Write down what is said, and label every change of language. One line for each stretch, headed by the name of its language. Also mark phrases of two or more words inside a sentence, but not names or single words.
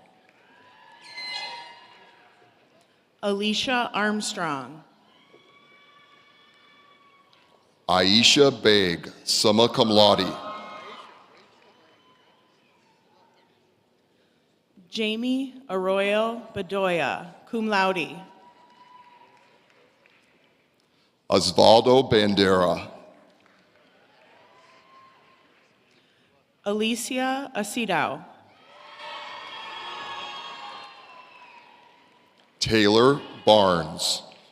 English: Alicia Armstrong, Aisha Beg,
Latin: summa cum laude,
English: Jamie Arroyo Bedoya,
Latin: cum laude,
English: Osvaldo Bandera, Alicia Asidao, Taylor Barnes,